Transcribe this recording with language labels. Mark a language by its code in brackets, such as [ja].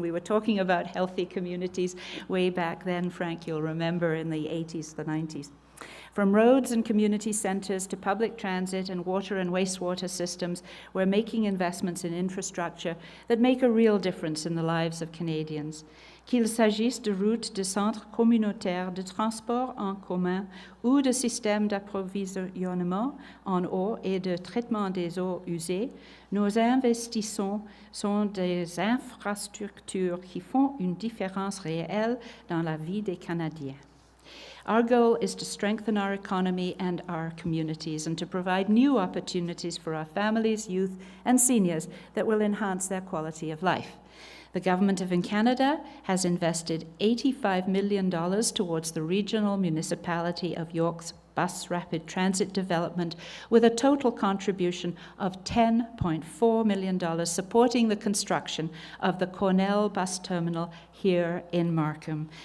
[en] We were talking about healthy communities way back then, Frank, you'll remember, in the 80s, the 90s. From roads and community centres to public transit and water and wastewater systems, we're making investments in infrastructure that make a real difference in the lives of Canadians. [fr] Qu'il s'agisse de routes, de centres communautaires, de transport en commun ou de systèmes d'approvisionnement en eau et de traitement des eaux usées, nos investissements sont des infrastructures qui font une différence réelle dans la vie des Canadiens. [en] Our goal is to strengthen our economy and our communities and to provide new opportunities for our families, youth, and seniors that will enhance their quality of life. The Government of Canada has invested $85 million towards the regional municipality of York's bus rapid transit development, with a total contribution of $10.4 million supporting the construction of the Cornell Bus Terminal here in Markham.